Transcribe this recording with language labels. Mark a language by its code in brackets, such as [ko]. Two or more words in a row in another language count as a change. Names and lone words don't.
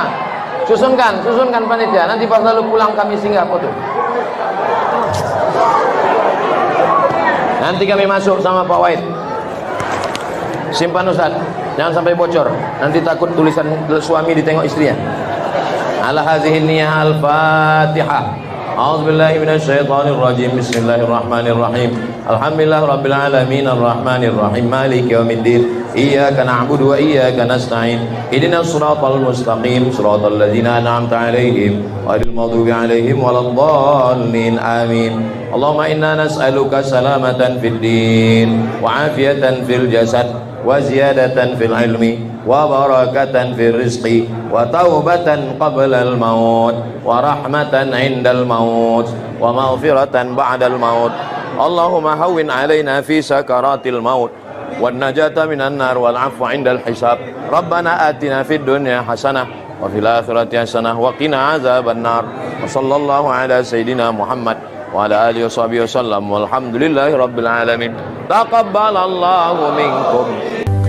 [ms] Susunkan panitia. Nanti pas lalu pulang kami singgah foto. Nanti kami masuk sama Pak Wahid. Simpan Ustaz, jangan sampai bocor. Nanti takut tulisan suami ditengok istrinya. [ar] على هذه النية الفاتحة. أعوذ بالله من الشيطان الرجيم. بسم الله الرحمن الرحيم. الحمد لله رب العالمين الرحمن الرحيم مالك يوم الدين. إياك نعبد وإياك نستعين. اهدنا الصراط المستقيم، صراط الذين أنعمت عليهم غير المغضوب عليهم ولا الضالين. Amin. اللهم إنا نسألك سلامة في الدين وعافية في الجسد وزيادة في العلم وبركة في الرزق وتوبة قبل الموت ورحمة عند الموت ومغفرة بعد الموت. اللهم هون علينا في سكرات الموت والنجاة من النار والعفو عند الحساب. ربنا آتنا في الدنيا حسنة وفي الآخرة حسنة وقنا عذاب النار. وصلى الله على سيدنا محمد وعلى آله وصحبه وسلم. والحمد لله رب العالمين. تقبل الله منكم.